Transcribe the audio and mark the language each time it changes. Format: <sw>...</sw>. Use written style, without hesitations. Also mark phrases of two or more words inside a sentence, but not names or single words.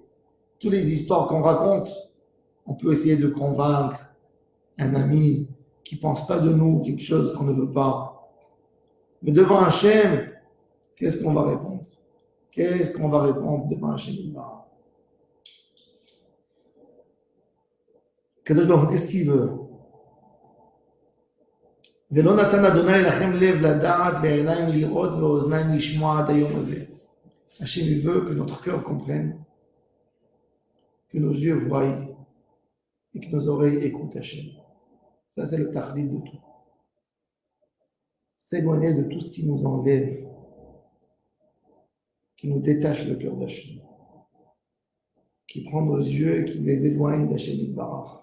<fr>Toutes les histoires qu'on raconte, on peut essayer de convaincre un ami qui ne pense pas de nous quelque chose qu'on ne veut pas. Mais devant Hachem, qu'est-ce qu'on va répondre? Qu'est-ce qu'on va répondre devant Hachem?</fr> <he>קדוש ברוך הוא,</he> <fr>qu'est-ce qu'il veut?</fr> <he>ולא נתן אדוני לכם לב לדעת ועיניים לראות ואוזניים לשמוע עד היום הזה.</he> <fr>Hachem, il veut que notre cœur comprenne, que nos yeux voient et que nos oreilles écoutent Hachem. Ça, c'est le tachlit de tout. S'éloigner de tout ce qui nous enlève, qui nous détache le cœur d'Hachem, qui prend nos yeux et qui les éloigne d'</fr> <he>השם ברוך.</he>